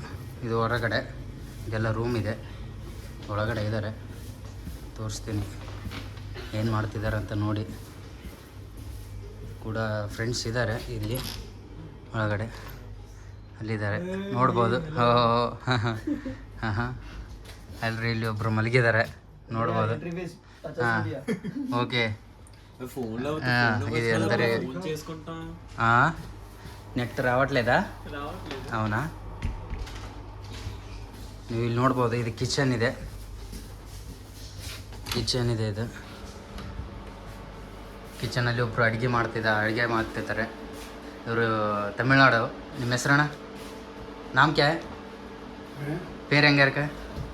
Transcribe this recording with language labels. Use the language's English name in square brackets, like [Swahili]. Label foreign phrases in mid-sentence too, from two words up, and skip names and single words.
[Kannada] ಇದು ಹೊರಗಡೆ, ಇದೆಲ್ಲ ರೂಮ್ ಇದೆ, ಒಳಗಡೆ ಇದ್ದಾರೆ, ತೋರಿಸ್ತೀನಿ ಏನು ಮಾಡ್ತಿದ್ದಾರೆ ಅಂತ ನೋಡಿ. ಕೂಡ ಫ್ರೆಂಡ್ಸ್ ಇದ್ದಾರೆ ಇಲ್ಲಿ ಒಳಗಡೆ, ಅಲ್ಲಿದ್ದಾರೆ ನೋಡ್ಬೋದು. ಹಾಂ ಅಲ್ರಿ, ಇಲ್ಲಿ ಒಬ್ಬರು ಮಲಗಿದ್ದಾರೆ ನೋಡ್ಬೋದು. ಹಾಂ ಓಕೆ. [Telugu] ఇది అందరి నెట్ రావట్లేదా? అవునా, [Kannada] ನೀವು ಇಲ್ಲಿ ನೋಡ್ಬೋದು. ಇದು ಕಿಚನ್ ಇದೆ, ಇದು ಕಿಚನಲ್ಲಿ ಒಬ್ಬರು ಅಡುಗೆ ಮಾಡ್ತಿರ್ತಾರೆ. ಇವರು ತಮಿಳ್ನಾಡು. ನಿಮ್ಮ ಹೆಸರಣ್ಣ? [Hindi] नाम क्या? [Kannada] ಪೇರ್ ಹೆಂಗೆ ಇರ್ಕ?